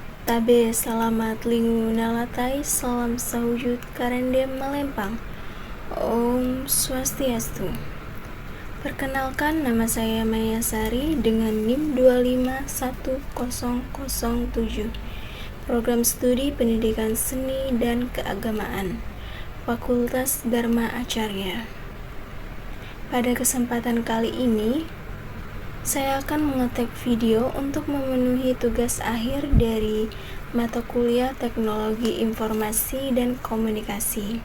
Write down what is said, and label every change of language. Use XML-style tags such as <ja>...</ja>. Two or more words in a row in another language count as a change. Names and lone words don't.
<nij>Tabe, selamat linggu nalatai, salam sahujud karendem melempang.</nij> <sa>Om Swastiastu.</sa> <id>Perkenalkan, nama saya Maya Sari dengan NIM 2510007. Program Studi Pendidikan Seni dan Keagamaan, Fakultas Dharma Acarya. Pada kesempatan kali ini, saya akan mengetik video untuk memenuhi tugas akhir dari mata kuliah Teknologi Informasi dan Komunikasi.</id>